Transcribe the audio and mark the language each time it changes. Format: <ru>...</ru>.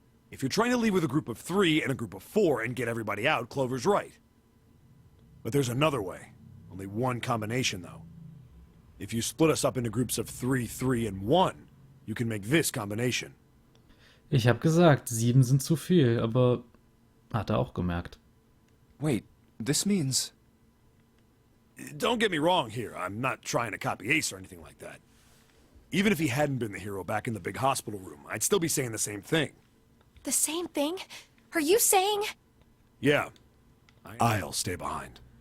<en>If you're trying to leave with a group of 3 and a group of 4 and get everybody out, Clover's right. But there's another way. Only one combination, though. If you split us up into groups of 3, 3, and 1, you can make this combination.</en> <de>Ich hab gesagt, 7 sind zu viel, aber hat er auch gemerkt.</de> <en>Wait, this means... Don't get me wrong here, I'm not trying to copy Ace or anything like that. Even if he hadn't been the hero back in the big hospital room, I'd still be saying the same thing. The same thing? Are you saying? Yeah. I'll stay behind.</en>